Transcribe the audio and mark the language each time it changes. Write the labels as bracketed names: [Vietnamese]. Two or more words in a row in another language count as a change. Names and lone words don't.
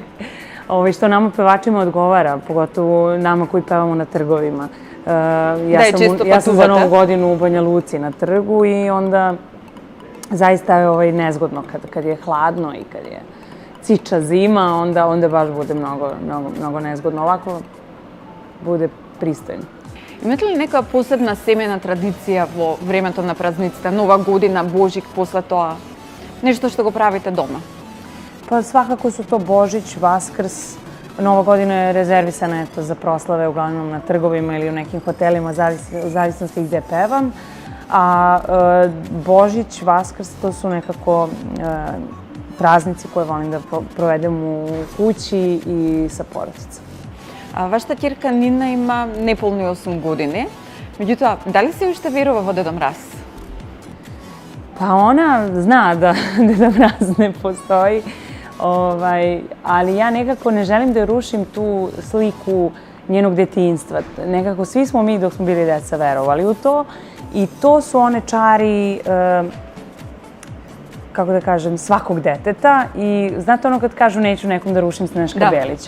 [Serbian] Što nama pevačima odgovara, pogotovo nama koji pevamo na trgovima. Ja sam za Novu godinu u Banja Luci na trgu i onda zaista je nezgodno kad je hladno i kad je ciča zima, onda baš bude mnogo nezgodno. Ovako bude pristojno. [Macedonian] Имате ли нека посебна семејна традиција во времето на празниците, Нова година, Божик, после тоа? Нешто што го правите дома? [Serbian] Pa svakako su to Božić, Vaskrs. Nova godina je rezervisana za proslave uglavnom na trgovima ili u nekim hotelima, u zavisnosti gde pevam. A Božić, Vaskrs, to su nekako praznici koje volim da provedem u kući i sa porodicom. [Macedonian] Вашата ќерка Нина има неполни 8 години. Меѓутоа, дали се уште верува во Дедо Мраз? [Serbian] Pa ona zna da Deda Mraz ne postoji, ali ja nekako ne želim da rušim tu sliku njenog detinjstva. Nekako svi smo mi dok smo bili deca verovali u to i to su one čari kako da kažem, svakog deteta i znate ono kad kažu neću nekom da rušim Snežka Belića.